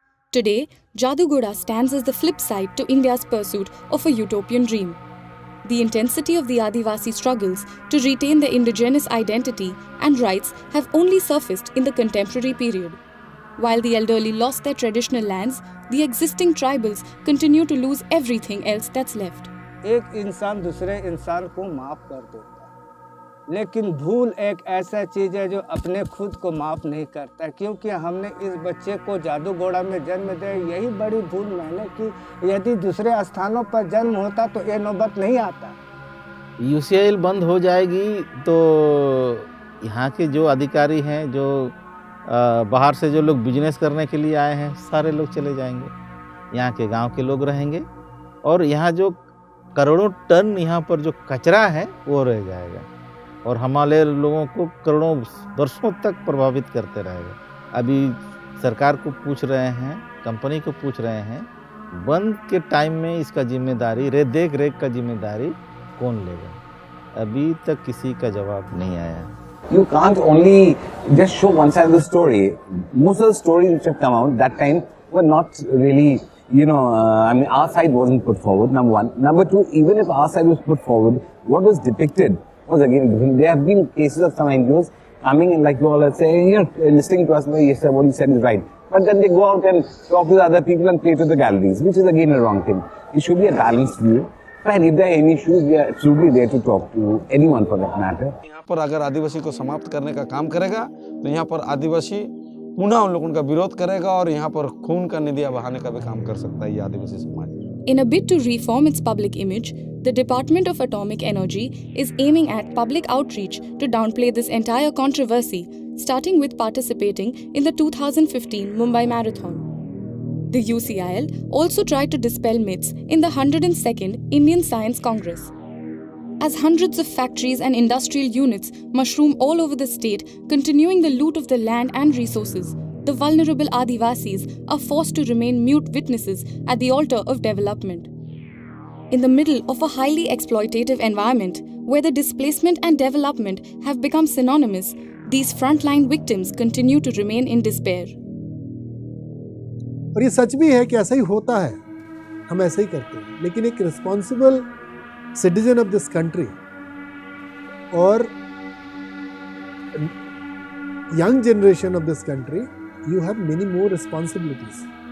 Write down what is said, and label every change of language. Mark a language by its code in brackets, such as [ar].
[en] Today, Jadugoda stands as the flip side to India's pursuit of a utopian dream. The intensity of the Adivasi struggles to retain their indigenous identity and rights have only surfaced in the contemporary period. While the elderly lost their traditional lands, the existing tribals continue to lose everything else that's left. [hi] एक इंसान दूसरे इंसान को माफ कर देता है, लेकिन भूल एक ऐसा चीज़ है जो अपने खुद को माफ नहीं करता। क्योंकि हमने इस बच्चे को जादूगोड़ा में जन्म दिया, यही बड़ी भूल मैंने की। यदि दूसरे स्थानों पर जन्म होता तो ये नौबत नहीं आता। यूसीएल बंद हो जाएगी तो यहाँ के जो अधिकारी हैं, जो बाहर से जो लोग बिजनेस करने के लिए आए हैं, सारे लोग चले जाएंगे। यहाँ के गांव के लोग रहेंगे और यहाँ जो करोड़ों टन यहाँ पर जो कचरा है वो रह जाएगा और हमारे लोगों को करोड़ों वर्षों तक प्रभावित करते रहेगा। अभी सरकार को पूछ रहे हैं, कंपनी को पूछ रहे हैं, बंद के टाइम में इसका जिम्मेदारी, देख रेख का जिम्मेदारी कौन लेगा? अभी तक किसी का जवाब नहीं आया। [en] You can't only just show one side of the story. Most of the stories which have come out that time were not really, I mean, our side wasn't put forward, number one. Number two, even if our side was put forward, what was depicted was again different. There have been cases of some NGOs coming in, like you all are saying, listening to us, yes sir, what you said is right. But then they go out and talk to other people and play to the galleries, which is again a wrong thing. It should be a balanced view. And if there are any issues, we are absolutely there to talk to anyone for that matter. [hi] यहाँ पर अगर आदिवासी को समाप्त करने का काम करेगा तो यहाँ पर आदिवासी पुनः उन लोगों का विरोध करेगा और यहाँ पर खून का नदियाँ बहाने का भी काम कर सकता है ये आदिवासी समाज। [en] In a bid to reform its public image, the Department of Atomic Energy is aiming at public outreach to downplay this entire controversy, starting with participating in the 2015 Mumbai Marathon. The UCIL also tried to dispel myths in the 102nd Indian Science Congress. As hundreds of factories and industrial units mushroom all over the state, continuing the loot of the land and resources, the vulnerable Adivasis are forced to remain mute witnesses at the altar of development. In the middle of a highly exploitative environment, where the displacement and development have become synonymous, these frontline victims continue to remain in despair. [hi] और ये सच भी है कि ऐसा ही होता है, हम ऐसा ही करते हैं। लेकिन एक [en] Responsible citizen of this country और young generation of this country, you have many more responsibilities.